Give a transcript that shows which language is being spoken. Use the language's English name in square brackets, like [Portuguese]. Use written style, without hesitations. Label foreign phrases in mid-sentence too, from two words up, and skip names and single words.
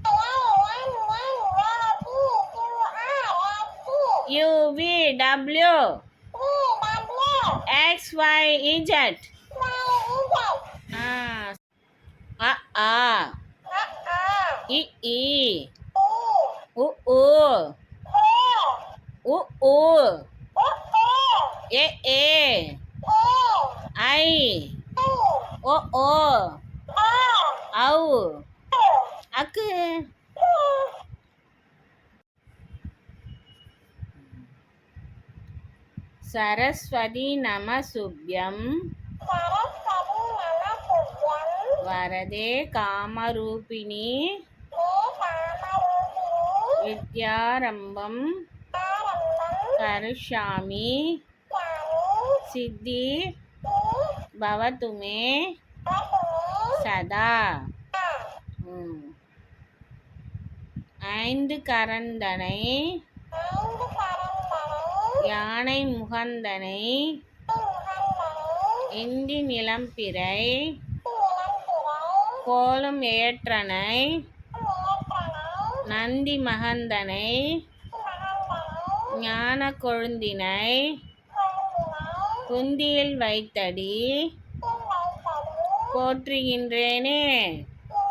[English] U V W X Y Z A I U [Sanskrit] अ इ ओ औ अकु सरस्वति नमस्तुभ्यम् वरदे कामरूपिणि विद्यारम्भम् करिष्यामि सिद्धि भवतुमे सदा [Tamil] ஐந்து கரந்தனை யானை முகந்தனை இந்தி நிலம்பிறை கோலும் ஏற்றனை நந்தி மகந்தனை ஞான கொழுந்தினை குந்தியில் வைத்தடி போற்றுகின்றேனே.